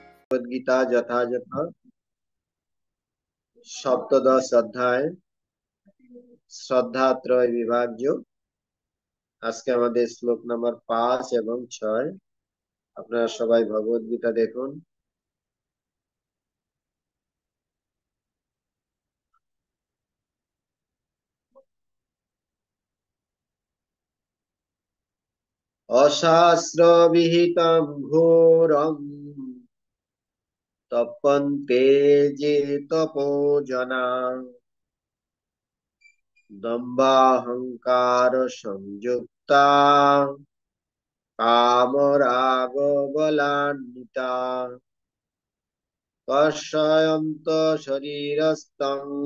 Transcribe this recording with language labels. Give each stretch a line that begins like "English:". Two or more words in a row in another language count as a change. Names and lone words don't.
Bangla: ভগবদ্গীতা যথাযথ সপ্তদশ অধ্যায় শ্রদ্ধাত্রয় বিভাজ্য। আজকে আমাদের শ্লোক নাম্বার 5 এবং 6। আপনারা সবাই ভগবদ্গীতা দেখুন।
Sanskrit: অশাস্ত্র বিহিতম ঘোরম তপন্তে যে তপো জনা দম্বাহংকার সংযুক্তা কামরাগ বলান্বিতা কর্ষয়ন্ত শরীরস্থং